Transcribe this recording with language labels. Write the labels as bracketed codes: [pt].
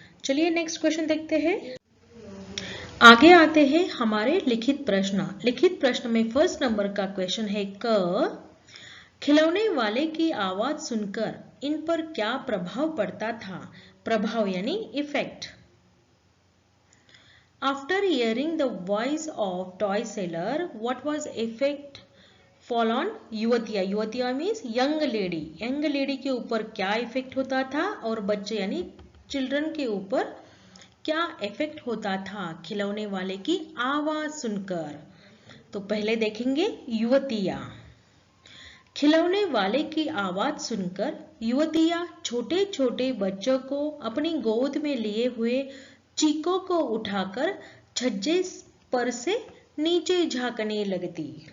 [hi] चलिए next question देखते हैं। आगे आते हैं हमारे लिखित प्रश्न। लिखित प्रश्न में फर्स्ट नंबर का क्वेश्चन है क, खिलौने वाले की आवाज सुनकर इन पर क्या प्रभाव पड़ता था। प्रभाव यानी effect. [en] After hearing the voice of toy seller, what was effect fall on युवतिया। [hi] युवतिया means young lady. Young lady के ऊपर क्या इफेक्ट होता था और बच्चे यानी चिल्ड्रन के ऊपर क्या इफेक्ट होता था खिलौने वाले की आवाज सुनकर। तो पहले देखेंगे युवतिया। खिलौने वाले की आवाज सुनकर युवतिया छोटे छोटे बच्चों को अपनी गोद में लिए हुए चीको को उठाकर छज्जे पर से नीचे झांकने लगती।